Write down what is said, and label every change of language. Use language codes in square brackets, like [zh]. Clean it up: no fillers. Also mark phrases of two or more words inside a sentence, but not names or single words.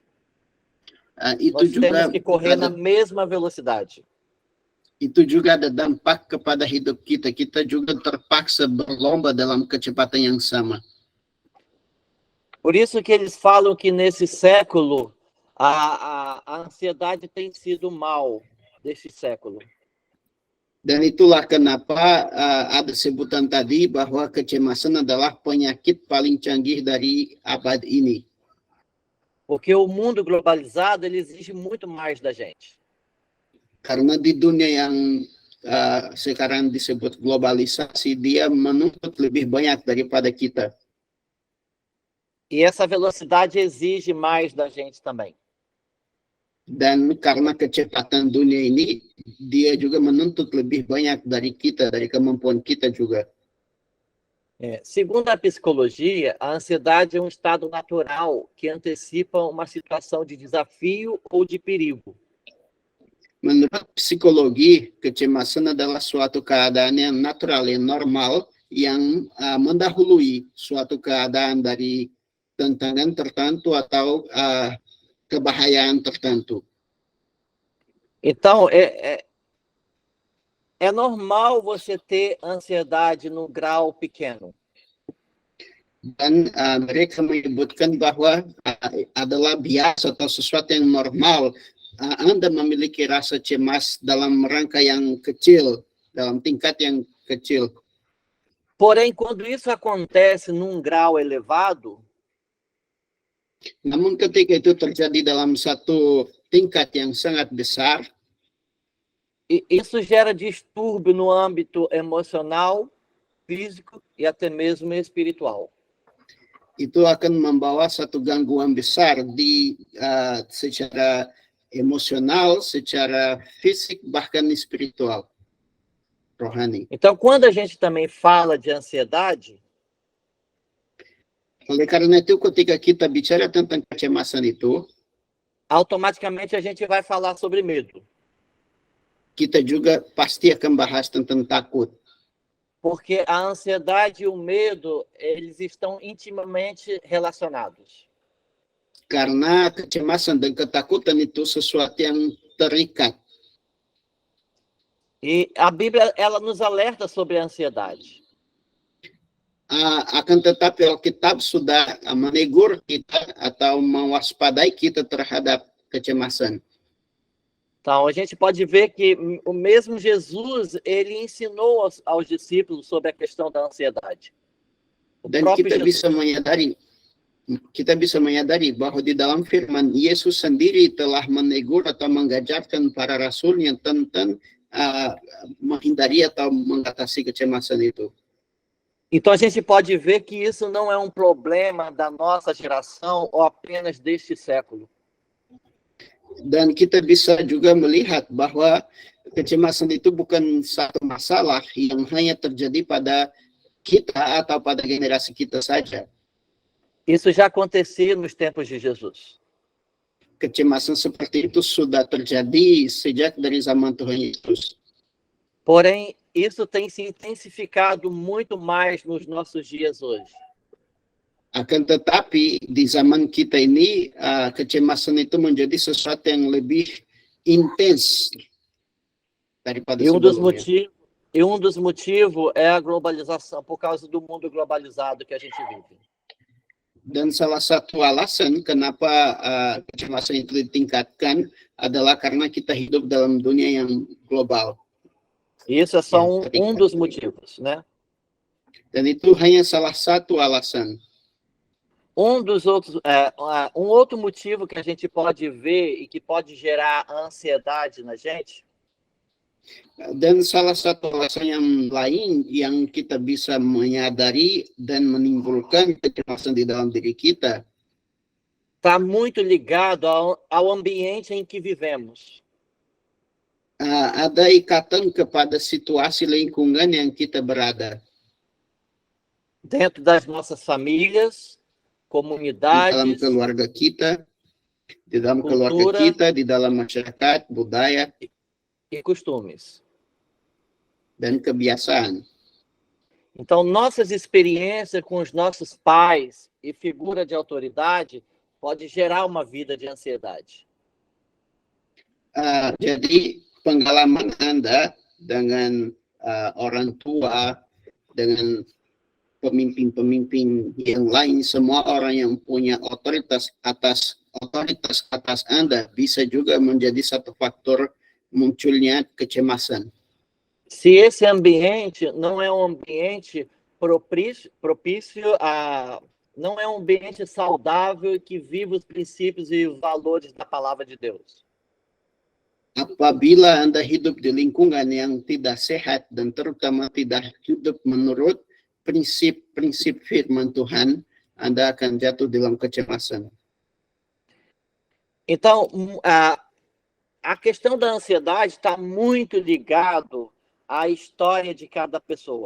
[pt] Nós temos que correr na mesma velocidade. [id] Itu juga ada dampak kepada hidup kita. Kita juga terpaksa berlomba dalam kecepatan yang sama. [pt] Por isso que eles falam que nesse século a ansiedade tem sido o mal desse século. [id] Dan itulah kenapa ada sebutan tadi bahwa kecemasan adalah penyakit paling canggih dari abad ini. [pt] Porque o mundo globalizado ele exige muito mais da gente. [id] Karena di dunia yang sekarang disebut globalisasi, dia menuntut lebih banyak daripada kita. [pt] E essa velocidade exige mais da gente também. [id] Dan karena kecepatan dunia ini, dia juga menuntut lebih banyak dari kita, dari kemampuan kita juga. [pt] Segundo a psicologia, a ansiedade é um estado natural que antecipa uma situação de desafio ou de perigo. [id] Menurut psikologi, kecemasan adalah suatu keadaan yang natural, yang normal, yang mendahului suatu keadaan dari tantangan tertentu atau kebahayaan tertentu. [pt] Então, é normal você ter ansiedade no grau pequeno. [id] Dan mereka menyebutkan bahwa adalah biasa atau sesuatu yang normal Anda memiliki rasa cemas dalam rangka yang kecil, dalam tingkat yang kecil. [pt] Porém, quando isso acontece num grau elevado, [id] namun ketika itu terjadi dalam satu tingkat yang sangat besar, [pt] isso gera distúrbio no âmbito emocional, físico e até mesmo espiritual. [id] Itu akan membawa satu gangguan besar di secara emosional, secara fisik, bahkan espiritual, rohani. [pt] Então, quando a gente também fala de ansiedade, [id] oleh karena itu ketika kita bicara tentang kecemasan itu, [pt] automaticamente a gente vai falar sobre medo. [id] Kita juga pasti akan bahas tentang takut. [pt] Porque a ansiedade e o medo, eles estão intimamente relacionados. [id] Karena kecemasan dan ketakutan itu sesuatu yang terikat. [pt] E a Bíblia, ela nos alerta sobre a ansiedade. [id] Akan tetapi Alkitab sudah menegur kita atau mewaspadai kita terhadap kecemasan. [pt] Então, a gente pode ver que o mesmo Jesus, ele ensinou aos discípulos sobre a questão da ansiedade. [id] Dan kita bisa menyadari bahwa di dalam firman Yesus sendiri telah menegur atau mengajarkan para rasulnya tentang menghindari atau mengatasi kecemasan itu. [pt] Então, a gente pode ver que isso não é um problema da nossa geração ou apenas deste século. [id] Dan kita bisa juga melihat bahwa kecemasan itu bukan satu masalah yang hanya terjadi pada kita atau pada generasi kita saja. [pt] Isso já acontecia nos tempos de Jesus. [id] Kecemasan seperti itu sudah terjadi sejak dari zaman Tuhan Yesus. [pt] Porém, isso tem se intensificado muito mais nos nossos dias hoje. [id] Akan tetapi di zaman kita ini kecemasan itu menjadi sesuatu yang lebih intens daripada sebelumnya. [pt] E um dos motivos é a globalização, por causa do mundo globalizado que a gente vive. [id] Dan salah satu alasan kenapa kecemasan itu ditingkatkan adalah karena kita hidup dalam dunia yang global. [pt] Isso é só um dos motivos, né? [id] Dan itu hanya salah satu alasan. [pt] Um outro motivo que a gente pode ver e que pode gerar ansiedade na gente. [id] Dan salah satu alasan yang lain yang kita bisa menyadari dan menimbulkan kecemasan di dalam diri kita. [pt] Está muito ligado ao ambiente em que vivemos. [id] Ada ikatan kepada situasi lingkungan yang kita berada. [pt] Dentro das nossas famílias, comunidades, [id] di dalam keluarga kita, di dalam keluarga kita, di dalam masyarakat, budaya, [pt] e costumes. [id] Dan kebiasaan. [pt] Então, nossas experiências com os nossos pais e figura de autoridade pode gerar uma vida de ansiedade. [id] Jadi, pengalaman Anda dengan orang tua, dengan pemimpin-pemimpin yang lain, semua orang yang punya otoritas atas Anda bisa juga menjadi satu faktor munculnya kecemasan. [pt] Se esse ambiente não é um ambiente propício a... Não é um ambiente saudável e que vive os princípios e os valores da palavra de Deus. [id] Apabila Anda hidup di lingkungan yang tidak sehat dan terutama tidak hidup menurut prinsip-prinsip firman Tuhan, Anda akan jatuh dalam kecemasan. [pt] Então, a questão da ansiedade está muito ligado à história de cada pessoa.